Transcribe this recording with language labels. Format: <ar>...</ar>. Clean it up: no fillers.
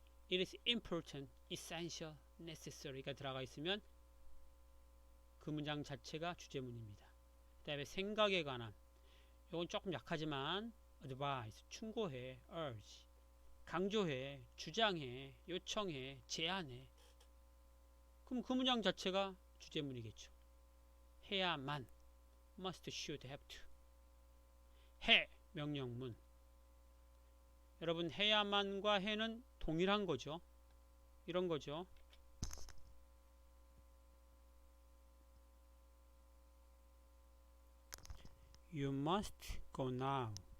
<en>It is important, essential, necessary</en> <ko>가 들어가 있으면 그 문장 자체가 주제문입니다. 그 다음에 생각에 관한, 이건 조금 약하지만 advise, 충고해, urge, 강조해, 주장해, 요청해, 제안해. 그럼 그 문장 자체가 주제문이겠죠. 해야만, must, should, have to. 해, 명령문. 여러분, 해야만과 해는 동일한 거죠. 이런 거죠.</ko> <en>You must go now.</en>